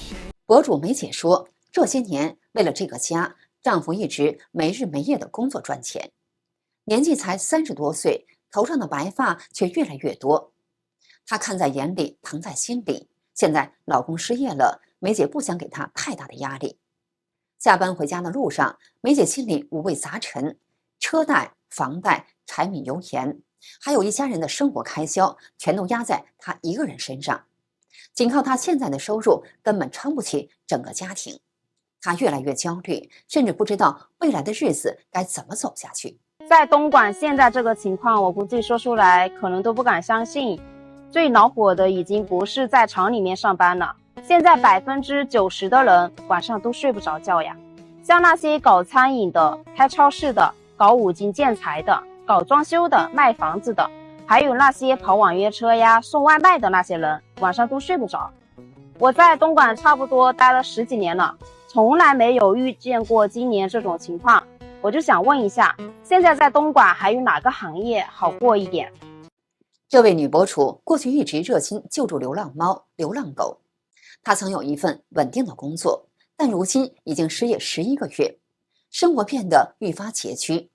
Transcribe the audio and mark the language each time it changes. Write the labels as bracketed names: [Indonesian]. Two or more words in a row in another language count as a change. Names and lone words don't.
[Chinese] 博主梅姐說，這些年為了這個家，丈夫一直沒日沒夜的工作賺錢，年紀才30多歲，頭上的白髮卻越來越多。她看在眼裡，疼在心裡。現在老公失業了，梅姐不想給他太大的壓力。下班回家的路上，梅姐心裡五味雜陳，車貸、房貸、柴米油鹽，還有一家人的生活開銷，全都壓在她一個人身上。僅靠她現在的收入，根本撐不起整個家庭。她越來越焦慮，甚至不知道未來的日子該怎麼走下去。在東莞現在這個情況，我估計說出來可能都不敢相信。最惱火的已經不是在廠裡面上班了，現在90%的人晚上都睡不着覺呀。像那些搞餐飲的、開超市的、搞五金建材的、搞裝修的、賣房子的，還有那些跑網約車呀、送外賣的那些人，晚上都睡不着。我在東莞差不多待了 10幾年了，從來沒有遇見過今年這種情況。我就想問一下，現在在東莞還有哪個行業好過一點？這位女博主過去一直熱心救助流浪貓、流浪狗，她曾有一份穩定的工作，但如今已經失業11個月，生活變得愈發拮据。